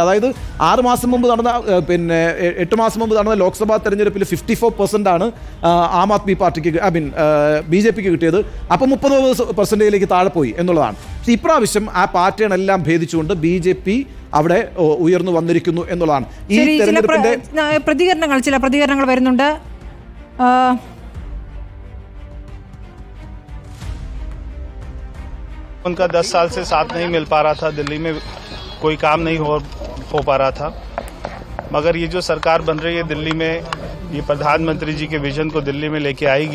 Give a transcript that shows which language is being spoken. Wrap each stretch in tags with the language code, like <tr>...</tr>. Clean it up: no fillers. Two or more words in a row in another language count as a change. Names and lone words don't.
<ml>അതായത് 6 മാസം മുമ്പ് നടന്ന 8 മാസം മുമ്പ് നടന്ന ലോക്സഭാ തെരഞ്ഞെടുപ്പിൽ 54% ആണ് ആം ആദ്മി പാർട്ടിക്ക് BJPക്ക് കിട്ടിയത്. അപ്പോൾ 30% താഴെ പോയി എന്നുള്ളതാണ്. പക്ഷേ ഇപ്രാവശ്യം ആ പാറ്റേൺ എല്ലാം ഭേദിച്ചുകൊണ്ട് BJP അവിടെ ഉയർന്നു വന്നിരിക്കുന്നു എന്നുള്ളതാണ്. ഈ തെരഞ്ഞെടുപ്പിന്റെ ചില പ്രതികരണങ്ങൾ വരുന്നുണ്ട്.</ml> <hi>उनका 10 साल से साथ नहीं मिल पा रहा था, दिल्ली में कोई काम नहीं हो पा रहा था, मगर ये जो सरकार बन रही है दिल्ली में, ये प्रधानमंत्री जी के विजन को दिल्ली में लेके आएगी.</hi>